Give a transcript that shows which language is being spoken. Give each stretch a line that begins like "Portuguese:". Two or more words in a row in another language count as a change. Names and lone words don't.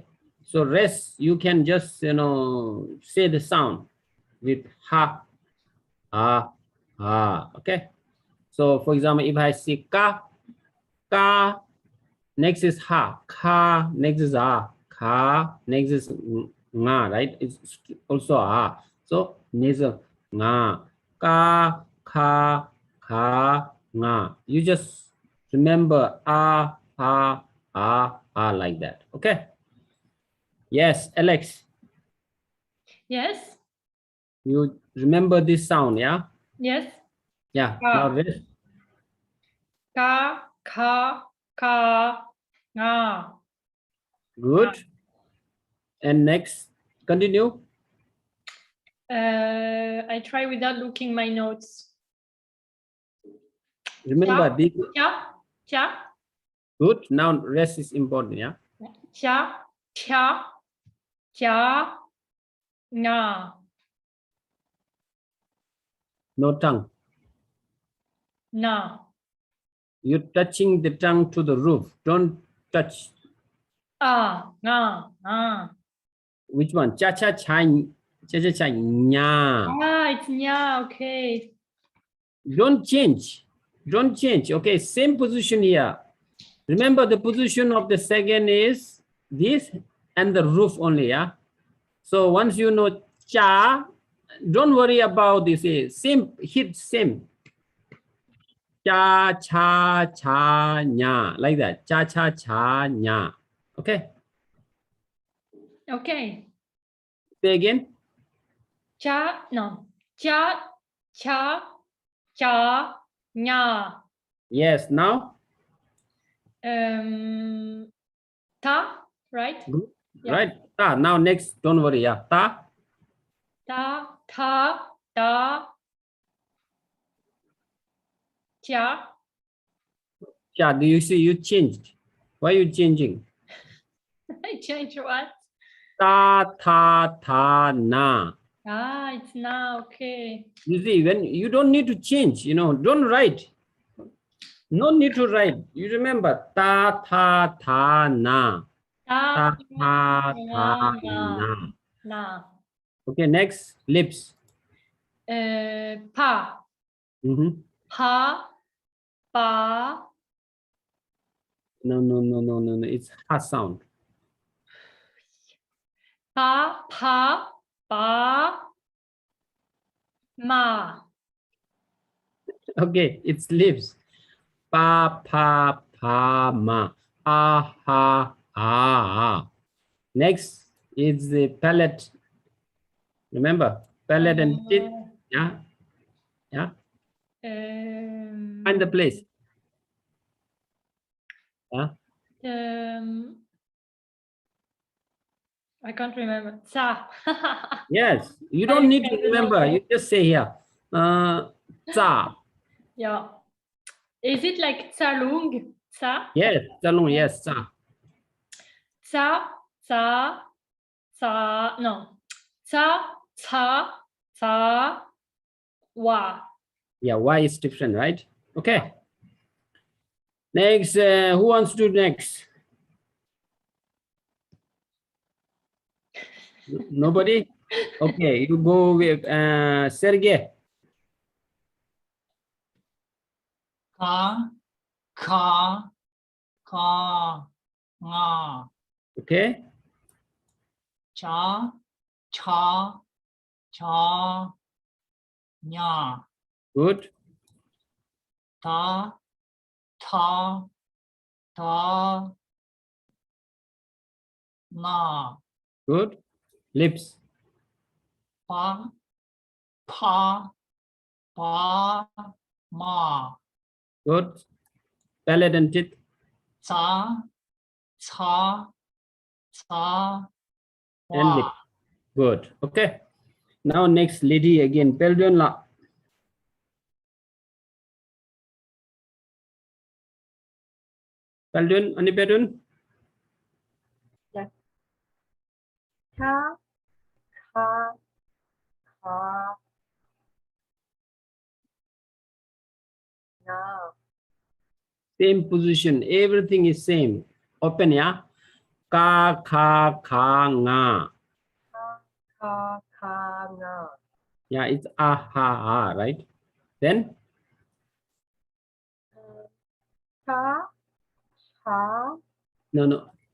English: So rest, you can just, say the sound with
Tibetan: ha, ha, ha.
English: Okay. So for example, if I say
Tibetan: ka, ka,
English: next is
Tibetan: ha, ka,
English: next is
Tibetan: a, ka,
English: next is nga, right? It's also a. So next is
Tibetan: nga, ka, ka, ka, nga.
English: You just remember
Tibetan: a, ha,
English: like that. Okay. Yes, Alex, Yes. you remember this sound, yeah? Yes. Yeah.
Tibetan: Ka.
English: Now rest.
Tibetan: Ka. Ka. Ka. Nga.
English: Good. And next, continue. I try without looking my notes. Remember this.
Tibetan: Cha. Cha.
English: Good. Now rest is important, yeah?
Tibetan: Cha. Cha. Cha. Nga.
English: No tongue.
Tibetan: Na.
English: You're touching the tongue to the roof. Don't touch.
Tibetan: Nga. Nga.
English: Which one?
Tibetan: Cha cha cha cha cha cha nya.
English: It's nya. Okay. Don't change. Don't change. Okay, same position here. Remember the position of the second is this and the roof only, yeah? So once you know cha, don't worry about this. Same, hit same.
Tibetan: Cha, cha, cha,
English: nya. Like that. Cha, cha, cha, nya. Okay. Okay. Say again. Cha. No.
Tibetan: Cha. Cha. Cha. Nya.
English: Yes, now. Ta. Right. Good. Yeah. Right. Ta. Now next, don't worry. Yeah.
Tibetan: Ta. Ta. Ta. Ta. Cha. Cha.
English: Do you see you changed? Why are you changing? I change what?
Tibetan: Ta, ta, ta, na.
English: It's now. Okay. You see, when you don't need to change, don't write. No need to write. You remember
Tibetan: ta, ta, ta, na. Ta, ta, ta, na. Na.
English: Okay, next, lips.
Tibetan: Pa. Mhm. Pa. Pa.
English: No. It's ha sound.
Tibetan: Pa. Pa. Pa. Ma.
English: Okay, it's lips.
Tibetan: Pa, pa, pa, ma. Ah, ha, ah.
English: Next is the palate. Remember, palate and teeth. Yeah, yeah. Find the place. Yeah. I can't remember. Sa. Yes, you don't need to remember. You just say here. Za. Yeah. Is it like Tsalung? Sa? Yes, Zalung, yes,
Tibetan: za. Sa. Sa. Sa. No. Sa. Sa. Sa. Wa.
English: Yeah, Y is different, right? Okay. Next, who wants to do next? Nobody? Okay, you go with Sergey.
Tibetan: Ka. Ka. Ka. Nga.
English: Okay.
Tibetan: Cha. Cha. Cha. Nya.
English: Good.
Tibetan: Ta. Ta. Ta. Na.
English: Good. Lips.
Tibetan: Pa. Pa. Pa. Ma.
English: Good. Palate and teeth.
Tibetan: Ca. Ca. Ca.
English: And lip.
Tibetan: Wa.
English: Good. Okay. Now next lady again. Peldon la. Peldon, any Peldon? Yes. Ka.
Tibetan: Ka. Ka. Na.
English: Same position. Everything is same. Open, yeah.
Tibetan: Ka, ka, ka, nga. Ka. Ka. Ka. Na.
English: Yeah, it's
Tibetan: ah, ha, ah,
English: right? Then
Tibetan: Ka. Ka.
English: no.